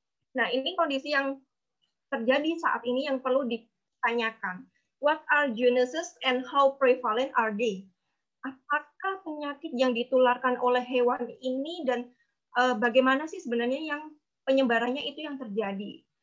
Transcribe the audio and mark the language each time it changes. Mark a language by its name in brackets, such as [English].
[Indonesian] Nah, ini kondisi yang terjadi saat ini yang perlu ditanyakan. [English] What are zoonosis and how prevalent are they? [Indonesian] Apakah penyakit yang ditularkan oleh hewan ini dan bagaimana sih sebenarnya yang penyebarannya itu yang terjadi?